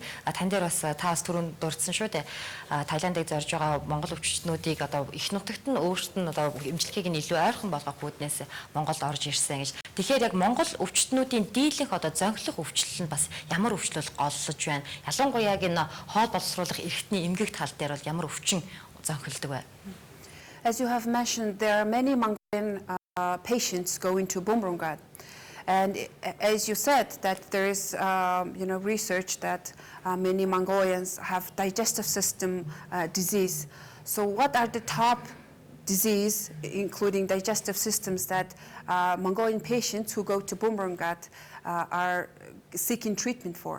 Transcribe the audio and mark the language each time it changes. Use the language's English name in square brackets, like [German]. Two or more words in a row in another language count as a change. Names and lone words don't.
[Mongolian] Тань дээр бас та бас түрүүнд дурдсан шүү дээ. Таиландыг зорж байгаа Монгол өвчтнүүдийг одоо их нутагт нь өөрсдөд нь одоо эмчилгээг нь илүү ойрхон болгох үүднээс Монголд орж ирсэн гэж. Тэгэхээр яг Монгол өвчтнүүдийн дийлэнх одоо зонхлох өвчлөл нь бас ямар өвчлөл голлож байна. Ялангуяа энэ хоол боловсруулах эрхтний эмгэг тал дээр бол ямар өвчин зонхилдог вэ? [English] As you have mentioned, there are many Mongolian patients going to Bumrangrat. And as you said, that there is, research that many Mongolians have digestive system disease. So what are the top disease, including digestive systems, that Mongolian patients who go to Bumrangrat are seeking treatment for?